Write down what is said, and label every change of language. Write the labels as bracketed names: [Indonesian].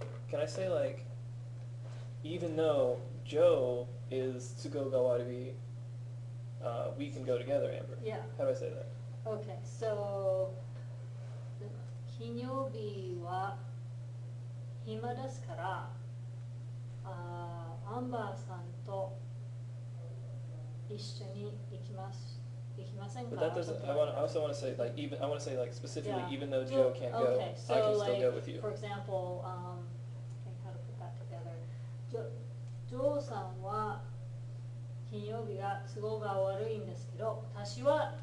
[English] Can I say like even though Joe is [Japanese] tsugo ga warui, [English] we can go together, Amber? Yeah. How do I say that? Okay, so [Japanese] 金曜日は暇ですから、アンバーさんと一緒に行きませんか？ [English] But that doesn't. I also want to say like even. I want to say like specifically Yeah. even though Joe can't go, Okay, I so can like, still go with you. for example, think how to put that together. [Japanese] ジョーさんは金曜日が都合が悪いんですけど、私は